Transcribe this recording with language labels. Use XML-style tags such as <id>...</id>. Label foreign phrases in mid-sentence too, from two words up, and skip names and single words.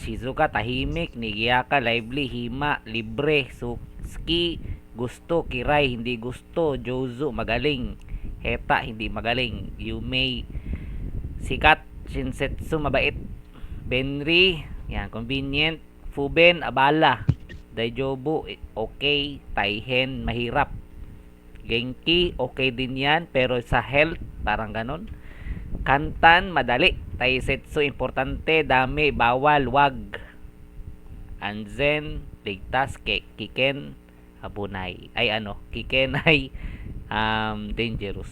<tl>Shizuka, tahimik. Nigiyaka, lively. Hima, libre. Suki, gusto. Kirai, hindi gusto. Jozu, magaling. Heta, hindi magaling. Yumei, sikat. Shinsetsu, mabait. Benri, yan, convenient. Fuben, abala. Daijobu, okay. Taihen, mahirap. Genki, okay din yan. Pero sa health, parang ganon. Kantan, madali. Taisetsu, importante. Dami, bawal, wag. Anzen, ligtas.</tl> <ja>危険、危ない.</ja> <tl>Ay ano, Kiken ay dangerous.</tl>